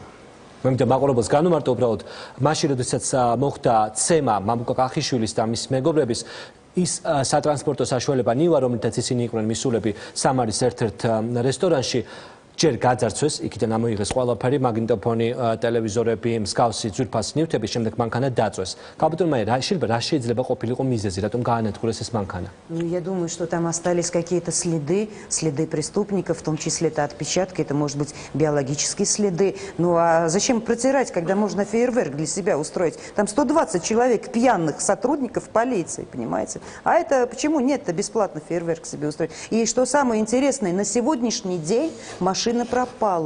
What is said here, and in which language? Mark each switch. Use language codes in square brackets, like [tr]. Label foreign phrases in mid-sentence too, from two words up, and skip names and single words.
[ka] მე მინდა მაყურებელს განუმარტო უბრალოდ მაშინ როდესაც მოხდა ცემა მამუკა კახიშვილის და მის მეგობრების ის სატრანსპორტო საშუალება ნივა რომელთაც ისინი იყვნენ მისულები სამარის ერთ-ერთ რესტორანში ჯერ გაძარცვეს იქიდან ამოიღეს ყველაფერი მაგნიტოფონი ტელევიზორები მსგავსი ძვირფასი ნივთები შემდეგ მანქანა დაწვეს კაპიტანმა რა შეიძლება ყოფილიყო მიზეზი რატომ გაანადგურეს ეს მანქანა [ru] Я думаю, что там остались какие-то следы преступников, в том числе это отпечатки, это может быть биологические следы. Ну а зачем протирать, когда можно фейерверк для себя устроить? Там 120 человек пьяных сотрудников полиции, понимаете? А это почему нет-то бесплатно фейерверк себе устроить? И что самое интересное, на сегодняшний день машина пропала.